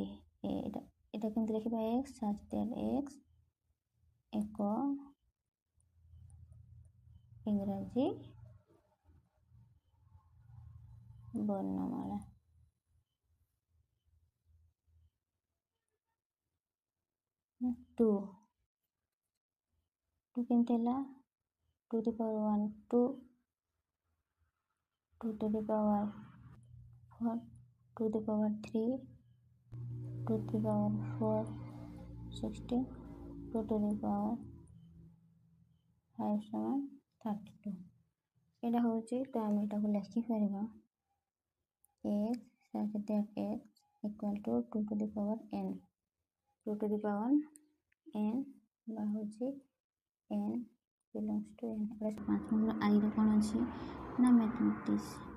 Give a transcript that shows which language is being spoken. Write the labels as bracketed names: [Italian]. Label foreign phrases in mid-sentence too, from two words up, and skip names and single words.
[Odia] ଏଇଟା କେମିତି ଲେଖିବା [English] x such that x [Odia] ଏକ ଇଂରାଜୀ ବର୍ଣ୍ଣମାଳା। [English] 2 [Odia] କେମିତି ହେଲା [English] 2 to the power 1 2 2 to the power 4 2 to the power 3 2 to the power 4 16 2 to the power 5 ସମାନ 32। [Odia] ଏଇଟା ହେଉଛି ତ ଆମେ ଏଟାକୁ ଲେଖିପାରିବା [English] x such that x equal to 2 to the power n 2 to the power n [Odia] ବା ହେଉଛି [English] n belongs to n। [Odia] ଏଇଟା 5 ନମ୍ବର ଆଇର କ'ଣ ଅଛି ନା ମ୍ୟାଥମେଟିକ୍ସ